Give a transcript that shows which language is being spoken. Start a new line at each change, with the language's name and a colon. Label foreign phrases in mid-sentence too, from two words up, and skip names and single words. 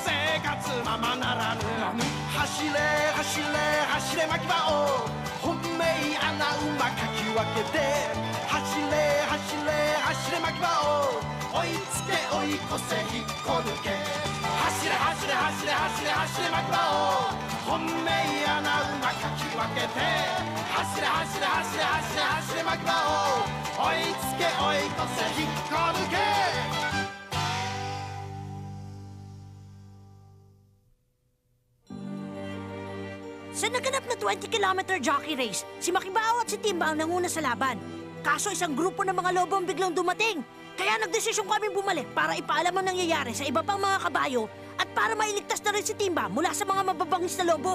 Japanese: 生活ままならぬ走れ走れ走れ巻き場を本命穴馬かき分けて走れ走れ走れ巻き場を追いつけ追い越せ引っこ抜け走れ走れ走れ走れ走れ巻き場を本命穴馬かき分けて走れ走れ走れ走れ走れ巻き場を追いつけ追い越せ引っこ抜け
Filipino: Sa naganap na 20-kilometer jockey race, si Makibao at si Timba ang nanguna sa laban. Kaso isang grupo ng mga lobo ang biglang dumating. Kaya nagdesisyon kaming bumalik para ipaalam ang nangyayari sa iba pang mga kabayo at para mailigtas na rin si Timba mula sa mga mababangis na lobo.